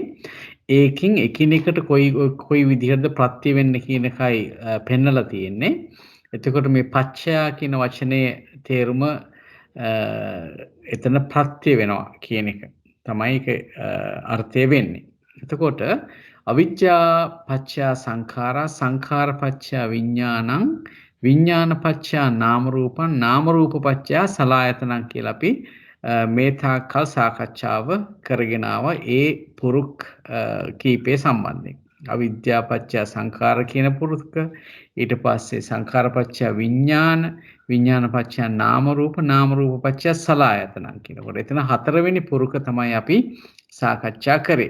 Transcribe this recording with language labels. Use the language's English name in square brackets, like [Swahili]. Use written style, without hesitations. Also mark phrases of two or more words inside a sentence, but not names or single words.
[Sinhala] ඒකින් එකිනෙකට කොයි විදිහටද ප්‍රත්‍ය වෙන්නේ කියන එකයි පෙන්නලා තියෙන්නේ. එතකොට මේ පච්චයා කියන වචනේ තේරුම එතන ප්‍රත්‍ය වෙනවා කියන එක තමයි ඒක අර්ථය වෙන්නේ. එතකොට [Pali] අවිජ්ජා පච්චයා සංඛාරා සංඛාර පච්චයා විඥානං විඥාන පච්චයා නාම රූපං නාම රූප පච්චයා සලආයතනං [Sinhala] කියලා අපි මේ තාක්කල් සාකච්ඡාව කරගෙන ආවා ඒ පුරුක් කීපේ සම්බන්ධයෙන්. අවිද්‍යා පත්‍ය සංඛාර කියන පුරුක, ඊට පස්සේ සංඛාර පත්‍ය විඥාන, විඥාන පත්‍ය නාම රූප, නාම රූප පත්‍ය සලආයතනං කියනකොට එතන හතරවෙනි පුරුක තමයි අපි සාකච්ඡා කරේ.